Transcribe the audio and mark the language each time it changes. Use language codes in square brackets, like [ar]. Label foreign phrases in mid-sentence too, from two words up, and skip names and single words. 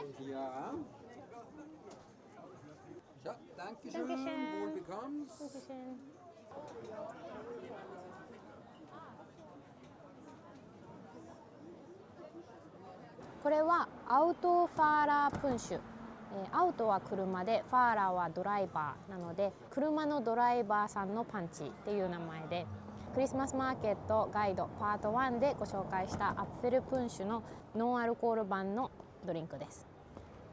[de] Ja. Ja, danke schön. Dankeschön. Wohl bekommst. Dankeschön. [ja] これはアウトファーラープンシュ。アウトは車でファーラーはドライバーなので、車のドライバーさんのパンチっていう名前で、クリスマスマーケットガイドパート1でご紹介したアッフェルプンシュのノンアルコール版のドリンクです。